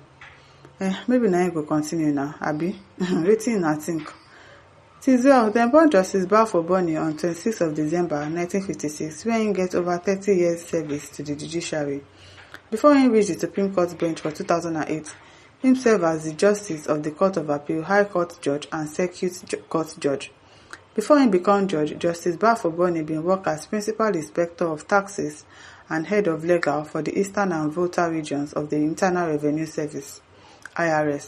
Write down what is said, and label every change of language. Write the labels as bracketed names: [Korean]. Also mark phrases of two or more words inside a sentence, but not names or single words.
[Nigerian Pidgin] Maybe na im go continue now, abi? Wetin una think? It is well, dem born Justice Bafo on 26th of December 1956, where im get over 30 years service to the judiciary. Before im reach the Supreme Court bench for 2008, im serve as the Justice of the Court of Appeal, High Court Judge and Circuit Court Judge. Before im become judge, Justice Bafo bin work as Principal Inspector of Taxes and Head of Legal for the Eastern and Volta regions of the Internal Revenue Service (IRS).